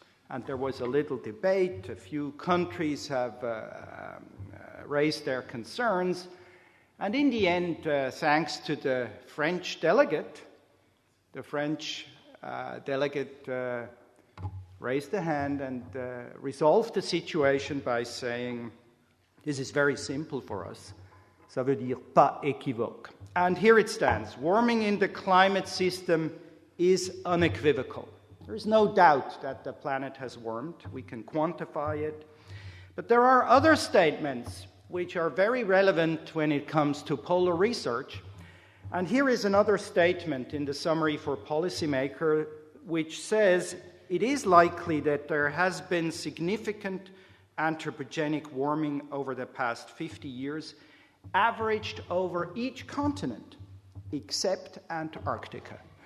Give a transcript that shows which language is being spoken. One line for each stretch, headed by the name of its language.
English: And there was a little debate. A few countries have raised their concerns. And in the end, thanks to the French delegate, the French delegate raised a hand and resolved the situation by saying, this is very simple for us.
French: Ça veut dire pas équivoque.
English: And here it stands. Warming in the climate system is unequivocal. There is no doubt that the planet has warmed. We can quantify it. But there are other statements which are very relevant when it comes to polar research. And here is another statement in the summary for policymakers, which says it is likely that there has been significant anthropogenic warming over the past 50 years, averaged over each continent except Antarctica.